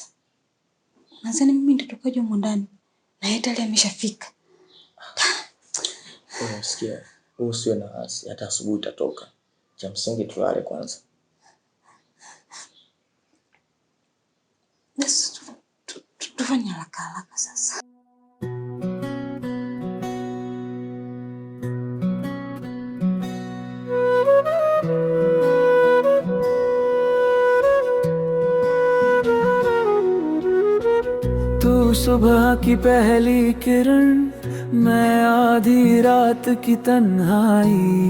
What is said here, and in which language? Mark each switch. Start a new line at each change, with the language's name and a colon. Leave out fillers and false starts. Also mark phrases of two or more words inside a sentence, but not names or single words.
Swahili: Nadhani mimi nitatokaje huko ndani? Na yeye tayari ameshafika. Unasikia? Usiwe na wasi, hata asubuhi utatoka. Cha msingi tulale kwanza. Basi tufanye haraka sasa.
Hindi: तू सुबह की पहली किरण, मैं आधी रात की तन्हाई।